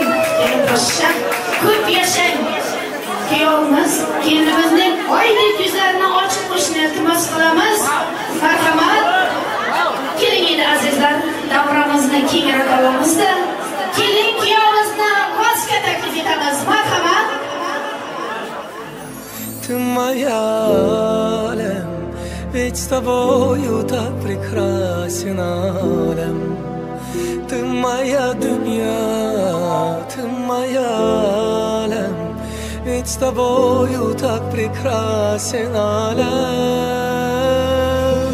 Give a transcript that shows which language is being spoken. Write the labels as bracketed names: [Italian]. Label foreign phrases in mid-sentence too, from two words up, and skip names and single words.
[Uzbek] Keling boshqa ko'p yashang. Kuyovimiz kelinimizning oydek yuzlarini ochib qo'yishni iltimos qilamiz. Marhamat. Keling endi azizlar, davramizni kengroq olamizda. Keling kuyovimizni vosga taklif etamiz. Marhamat. [Russian] Ты моя алем, ведь с тобою так прекрасен алем. Ты моя дунья, ты моя алем, ведь с тобою так прекрасен алем.